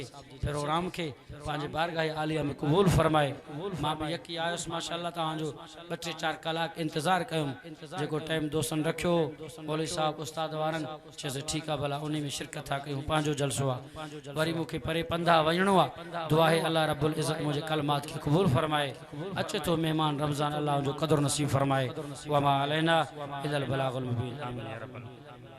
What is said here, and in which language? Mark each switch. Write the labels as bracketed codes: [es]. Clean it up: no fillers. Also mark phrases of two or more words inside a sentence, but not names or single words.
[sd] प्रोग्राम खे पंहिंजे बारगाह आलिया में क़बूल फरमाए मां बि यकी आयुसि माशाअल्लाह तव्हांजो 2-4 कलाक इंतज़ार कयुमि जेको टाइम दोस्तनि रखियो मौलवी साहब उस्ताद वारनि चयोसि ठीकु आहे भला उन में शिरकत था कयूं पंहिंजो जलसो आहे वरी मूंखे परे पंधा वञिणो आहे दुआ आहे अल्लाह रब्बुल इज़्ज़त मुंहिंजे कलमात खे क़बूल फरमाए अचे थो महिमान रमज़ान अल्लाह जो क़दुरु नसीब फरमाए [ar] وما علينا إلا البلاغ المبين [sd] आमीन [ar] يا ربّ